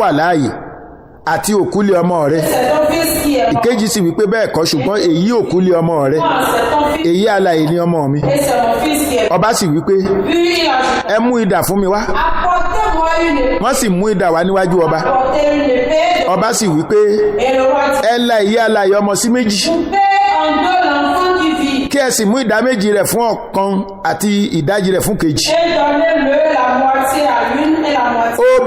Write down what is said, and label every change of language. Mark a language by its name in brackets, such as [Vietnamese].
[Yoruba] ó wà láàyè àti òkú ni ọmọ rẹ̀. [French] C'est ton fils qui est mort. [Yoruba] Ìkejì sì wípé bẹ́ẹ̀ kọ́, ṣùgbọ́n èyí òkú ni ọmọ rẹ̀. [French] Non, c'est ton fils. [Yoruba] Èyí alààyè ni ọmọ mi. [French] Et c'est mon fils qui est mort. [Yoruba] Ọba sì wípé [French] Puis il a [Yoruba] ẹ mú idà fún mi wá. [French] apportez-moi une épée. [Yoruba] Wọ́n sì mú idà wá níwájú ọba. [French] Apportez une épée. [Yoruba] Ọba sì wípé [French] Et le roi dit, [Yoruba] ẹ la èyí alààyè ọmọ sí méjì, [French] coupez en deux l'enfant qui vit. [Yoruba] kí ẹ sì mú ìdá méjì rẹ̀ fún ọ̀kan àti ìdajì rẹ̀ fún kejì. [French] Et donnez-le la moitié à l'une et la moitié.